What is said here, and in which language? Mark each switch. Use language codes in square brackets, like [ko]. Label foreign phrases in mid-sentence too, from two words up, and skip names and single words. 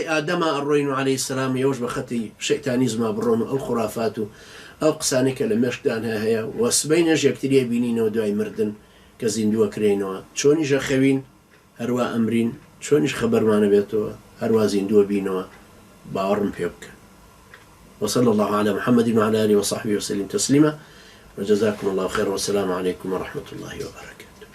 [ckb] ئادەما ئەڕۆین و عەلەیهی سەلام ئێوەش بە خەتی شەیتانیزما بڕۆن و ئەو خوڕافات و ئەو قسانەی کە لە مێشکدان هەیە و سبەینەش یەکتریە بینینەوە دوای مردن کە زیندووە کرێنەوە چۆنیش ئەخەوین هەروە ئەمرین چۆنیش خەبەرمانە بێتەوە هەروە زیندووە بینەوە باوەڕم پێ بکە [ar] وصلى الله على محمد وعلى آله وصحبه وسلم تسليما وجزاكم الله خيرا والسلام عليكم ورحمة الله وبركاته.